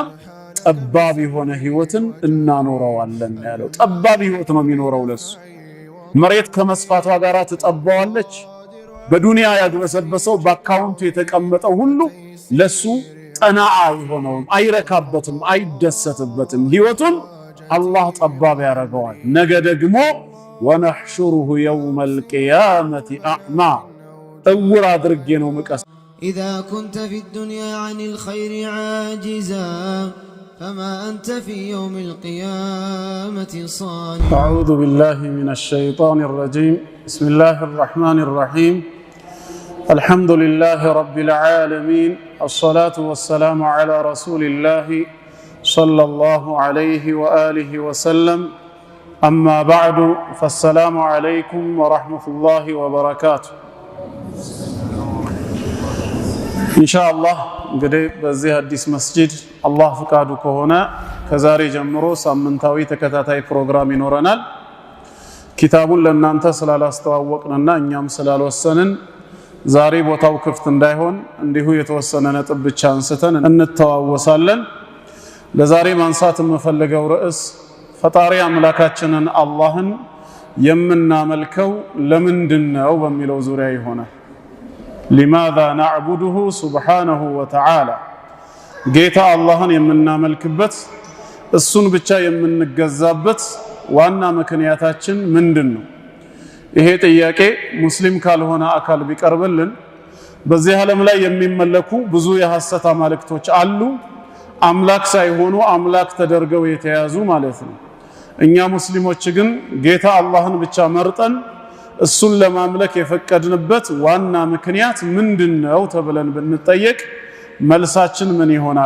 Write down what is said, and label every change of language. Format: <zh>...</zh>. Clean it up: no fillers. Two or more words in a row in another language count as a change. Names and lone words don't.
<am>ጠባብ የሆነ ህይወትን እናኖረዋለን ያለው። ጠባብ ህይወት ነው የሚኖረው ለሱ። መሬት ከመስፋቷ ጋር ትጠባዋለች። በዱንያ ያግበሰበሰው በአካውንቱ የተቀመጠው ሁሉ ለሱ ጠናዓ አይሆነውም፣ አይረካበትም፣ አይደሰትበትም። ህይወቱን አላህ ጠባብ ያደርገዋል። ነገ ደግሞ</am> <ar>ونحشره يوم القيامة أعمى</ar> <am>እውር አድርጌ ነው ምቀስ</am> <ar>إذا كنت في الدنيا عن الخير عاجزا فما أنت في يوم القيامة صانعا. أعوذ بالله من الشيطان الرجيم. بسم الله الرحمن الرحيم. الحمد لله رب العالمين. الصلاة والسلام على رسول الله صلى الله عليه وآله وسلم. أما بعد فالسلام عليكم ورحمة الله وبركاته.</ar> <am>ኢንሻአላህ እንግዲህ በዚህ አዲስ መስጂድ አላህ ፍቃዱ ከሆነ ከዛሬ ጀምሮ ሳምንታዊ ተከታታይ ፕሮግራም ይኖረናል። ኪታቡን ለእናንተ ስላላስተዋወቅንና እኛም ስላልወሰንን ዛሬ ቦታው ክፍት እንዳይሆን እንዲሁ የተወሰነ ነጥብ ብቻ አንስተን እንተዋወሳለን። ለዛሬ ማንሳት የምፈልገው ርዕስ ፈጣሪ አምላካችንን አላህን የምናመልከው ለምንድነው በሚለው ዙሪያ ይሆናል።</am> <ar>لماذا نعبده سبحانه وتعالى</ar> <am>ጌታ አላህን የምናመልክበት እሱን ብቻ የምንገዛበት ዋና ምክንያታችን ምንድነው? ይሄ ጥያቄ ሙስሊም ካልሆነ አካል ቢቀርብልን በዚህ ዓለም ላይ የሚመለኩ ብዙ የሐሰት አማልክቶች አሉ። አምላክ ሳይሆኑ አምላክ ተደርገው የተያዙ ማለት ነው። እኛ ሙስሊሞች ግን ጌታ አላህን ብቻ መርጠን እሱን ለማምለክ የፈቀድንበት ዋና ምክንያት ምንድነው ተብለን ብንጠየቅ መልሳችን ምን ይሆናል?</am>